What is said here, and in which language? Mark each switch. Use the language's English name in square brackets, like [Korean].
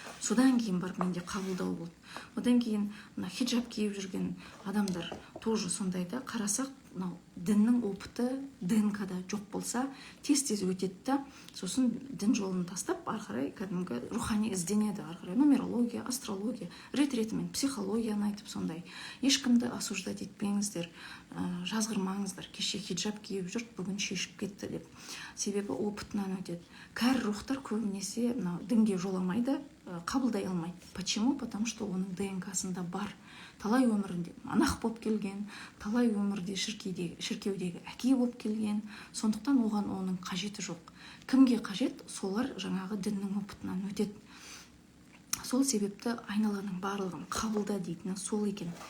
[Kazakh] Содан кейін барып менде қабылдау болды. Одан кейін хиджаб киіп жүрген адамдар [Russian] тоже [Kazakh] сондайда қарасақ, діннің опыты ДНК-да жоқ болса, тез өтеді да, сосын дін жолын тастап, арқарай кәдімгі рухани ізденеді, арқарай нумерология, астрология, ретімен психологияны айтып сондай. Ешкімді [Russian] осуждать [Kazakh] етпеңіздер, жазғырмаңыздар, кеше хиджаб киіп жүріп, бүгін шешіп кетті деп. Себебі опытынан өтеді. Кәрі рухтар көбінесе дінге жоламайды, қабылдай алмайды. [Russian] Почему? Потому что [Kazakh] оның ДНК-сында бар. Талай өмірінде монах болып келген, талай өмірде шіркеудегі әке болып келген. Сондықтан оның қажеті жоқ. Кімге қажет? Солар жаңағы діннің опытынан өтеді. Сол себепті айналаның барлығын қабылда дейтіні сол екен.